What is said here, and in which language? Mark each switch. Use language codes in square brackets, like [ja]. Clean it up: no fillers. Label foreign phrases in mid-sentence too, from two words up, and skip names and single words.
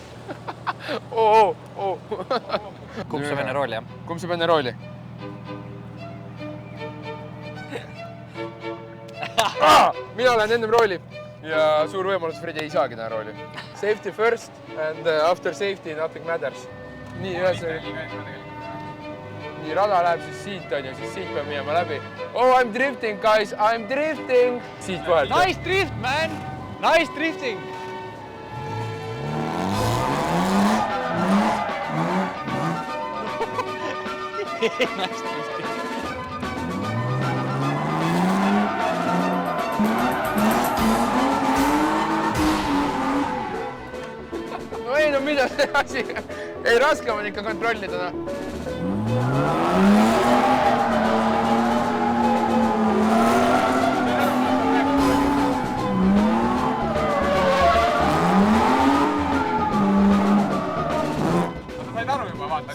[et] Kumb saab enne rooli, jah? Kumb saab enne rooli? Mina olen ennem rooli ja suur võimalus Fredi ei saagi täna rooli. [en] Safety first and after safety nothing matters. [et] Nii rada läheb siis siit on ju, siis siit peab minema läbi. [en] Oh, I'm drifting, guys, I'm drifting! [et] Siit vahelt. [en] Nice drift, man! Nice drifting! Nice drifting! [et] No ei, no mida see asi? Ei, raskem on ikka kontrollida. Said aru juba, vaata.